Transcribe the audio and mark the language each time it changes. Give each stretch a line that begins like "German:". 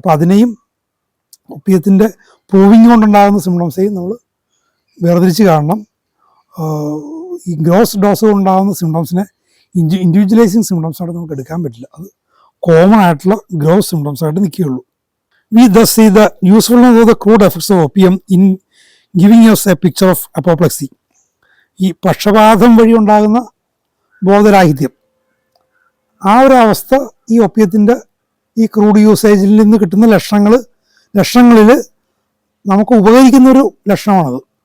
Malayalam: അപ്പോൾ അതിനെയും ഒപ്പിയത്തിൻ്റെ പ്രൂവിങ് കൊണ്ടുണ്ടാകുന്ന സിംറ്റംസെയും നമ്മൾ വേർതിരിച്ച് കാണണം. ഈ ഗ്രോസ് ഡോസ് കൊണ്ടുണ്ടാകുന്ന സിംറ്റംസിനെ ഇൻഡിവിജ്വലൈസിങ് സിംറ്റംസായിട്ട് നമുക്ക് എടുക്കാൻ പറ്റില്ല. അത് കോമൺ ആയിട്ടുള്ള gross സിംറ്റംസായിട്ട് നിൽക്കുകയുള്ളൂ.
English: We thus see the usefulness of the crude effects of opium in giving us a picture of apoplexy.
Malayalam: ഈ പക്ഷപാതം വഴി ഉണ്ടാകുന്ന ബോധരാഹിത്യം, ആ ഒരു അവസ്ഥ ഈ ഒപ്പിയത്തിൻ്റെ ഈ ക്രൂഡ് യൂസേജിൽ നിന്ന് കിട്ടുന്ന ലക്ഷണങ്ങളിൽ നമുക്ക് ഉപകരിക്കുന്നൊരു ലക്ഷണമാണത്.